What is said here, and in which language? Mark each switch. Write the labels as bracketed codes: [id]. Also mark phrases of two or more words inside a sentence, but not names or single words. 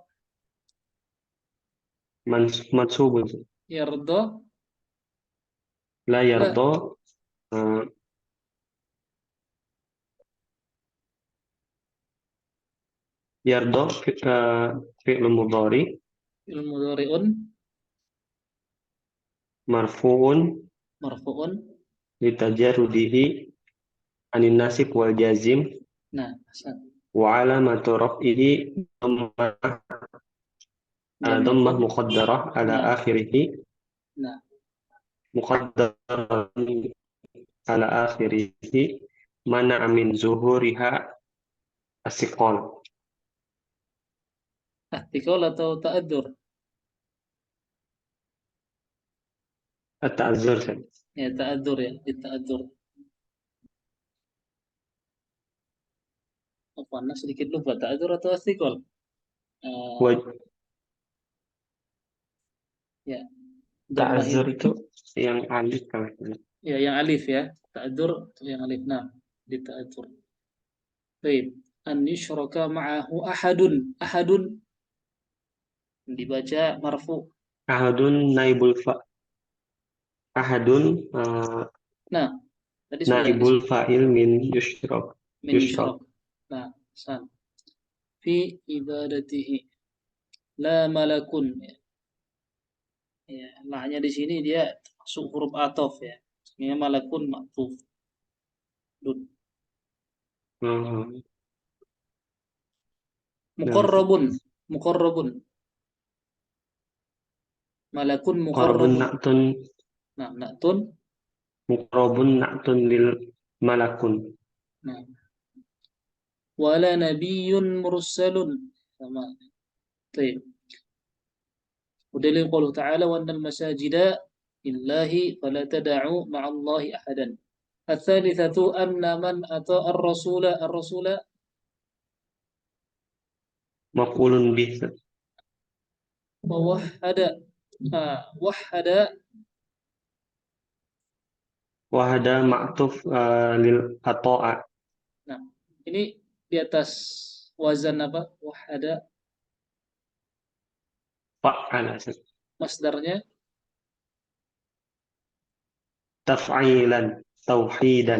[ar] mansubun yarda لا يرضى يرضى فعل مضارع mudhari'un مرفوع لتجرده عن الناصب والجازم. [id] Nah, [ar] وعلامة رفعه ضمة مقدرة على آخره. [id] Nah, [ar] مقدرة على آخره منع من ظهورها الثقل. [id] Ahtikol atau ta'adur? [ar] At-ta'azzur. [id] Ya, ta'adur ya, ta'adur. Apa sedikit lupa ta'adur atau ahtikol? Ya. Ta'azzur itu yang alif kan? Ya, yang alif ya. Ta'adur yang alif. Nah, di ta'adur. Baik. [ar] أن يشرك معه أحد [id] dibaca marfu. [ar] أحد نائب [id] Nah, tadi [ar] نائب الفاعل من يشرك. [id] Nah, [ar] في عبادته لا ملك. [id] Ya, la-nya di sini dia masuk huruf ataf ya. [ar] Ini ملك معطوف مقرب. ملك مقرب. [id] Nah, na'tun. [ar] مقرب نعت للملك. [id] Nah. [ar] ولا نبي مرسل. [id] Sama. Baik. [ar] ودليل قوله تعالى وأن المساجد لله فلا تدعوا مع الله أحدا. الثالثة أن من أطاع الرسول مفعول به وحد معطوف لأطاع. [id] Nah, ini di atas wazan apa? [ar] Wahada. Fa'ala. [id] Masdarnya [ar] تفعيلا توحيدا.